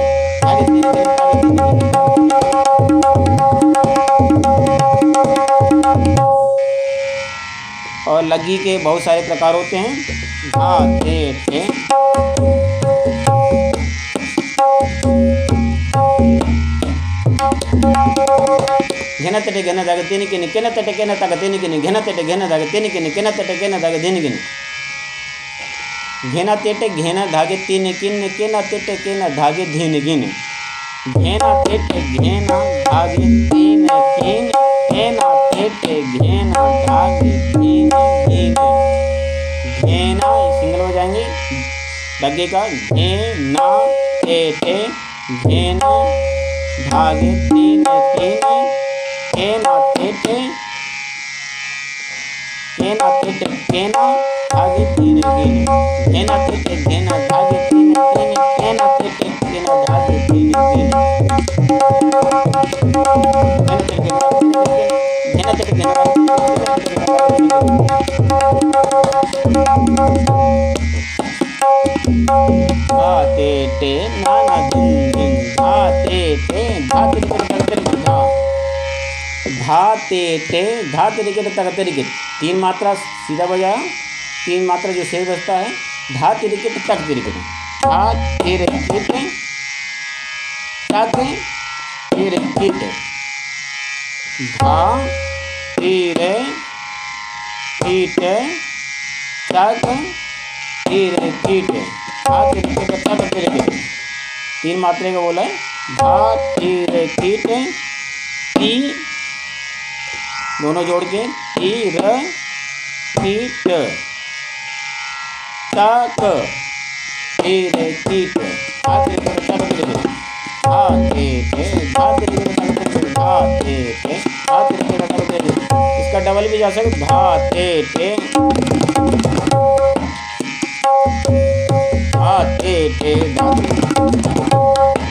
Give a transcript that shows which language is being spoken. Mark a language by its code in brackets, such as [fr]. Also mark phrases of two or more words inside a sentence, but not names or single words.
[hi] और लग्गी के बहुत सारे प्रकार होते हैं। धा ते टे घन तटे घन धागे तीन किन किन तटे किन तग तीन किन घन तटे घन धागे तीन किन किन तटे किन धागे धिन गिन घेना तेटे घेना धागे तीन किन किन तेटे किन धागे धिन गिन घेना तेटे घेना धागे तीन किन घेना तेटे घेना धागे धिन गिन घेना सिंगल हो जाएंगे लग्गे का घेना तेटे घेना धागे तीन किन घेना तेटे घेना तेटे घेना धागे तीन गिन घेना तेटे घेना धागे तीन किन घेना तेटे घेना धागे तीन गिन घेना तेटे घेना धा तेटे नाना धिन गिन धा तेटे धा तेटे धा तेटे धा तिरिकिट तग तिरिकिट 3 मात्रा सीधा बजाया, 3 मात्रा जो शेष बचता है धा तिरिकिट तग तिरिकिट धा तिरिकिट तग तिरिकिट धा तिरिकिट तग तिरिकिट धा तिरिकिट तग तिरिकिट 3 मात्रा का बोला है धा तिरिकिट ती दोनों जोड़ के तीर कीट तक तीर कीट इसका डबल भी जा सकता धा ते टे धा ते टे धा